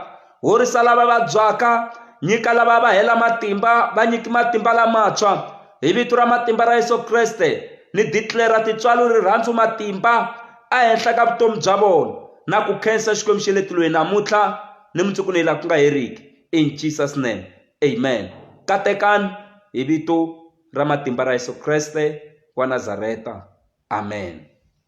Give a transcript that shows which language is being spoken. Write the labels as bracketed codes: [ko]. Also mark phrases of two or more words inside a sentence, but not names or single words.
[ts] Horisa lava vabyaka, nyika lava va hela matimba, va nyiki matimba lamantshwa. Hi vito ra matimba ra Yesu Kreste ni declare tintswalo rirhandzu matimba ehenhla ka vutomi bya vona, na ku khensa Xikwembu xe le tilweni namuntlha ni mundzuku ni laha ku nga heriki. [en] In Jesus name, amen. [ts] Katekani hi vito ra matimba ra Yesu Kreste wa Nazareta, amen.